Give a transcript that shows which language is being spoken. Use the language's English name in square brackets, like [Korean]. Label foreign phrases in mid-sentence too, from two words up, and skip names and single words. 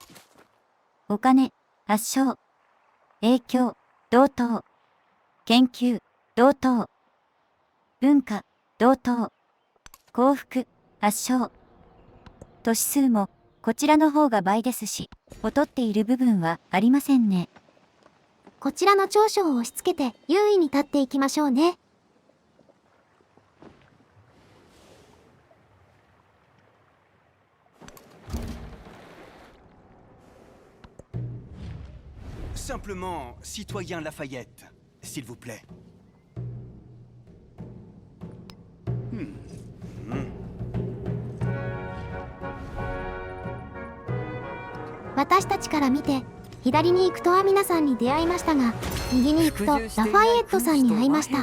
[Japanese] お金、圧勝、影響、同等、研究、同等、文化、同等、幸福、圧勝。都市数もこちらの方が倍ですし、劣っている部分はありませんね。こちらの長所を押し付けて優位に立っていきましょうね。 [French] Simplement, citoyen Lafayette, s'il vous plaît. [Japanese] 私たちから見て左に行くとアミナさんに出会いましたが、右に行くとラファイエットさんに会いました。